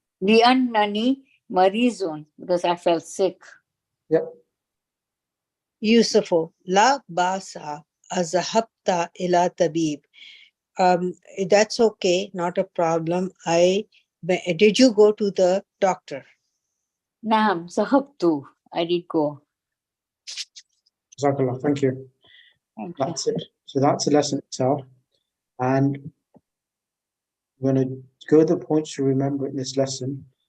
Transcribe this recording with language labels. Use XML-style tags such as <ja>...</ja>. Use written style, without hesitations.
<ar>لأنني مريض,</ar> <en>because I felt sick. Yep.</en> <ar>يوسف لا بأس ذهبت إلى طبيب.</ar> <en>That's okay, not a problem. Did you go to the doctor?</en> <ar>نعم ذهبت.</ar> <en>I did go. Jazakallah, thank you. Thank you. That's it. So that's the lesson itself. And I'm going to go the points to remember in this lesson.</en>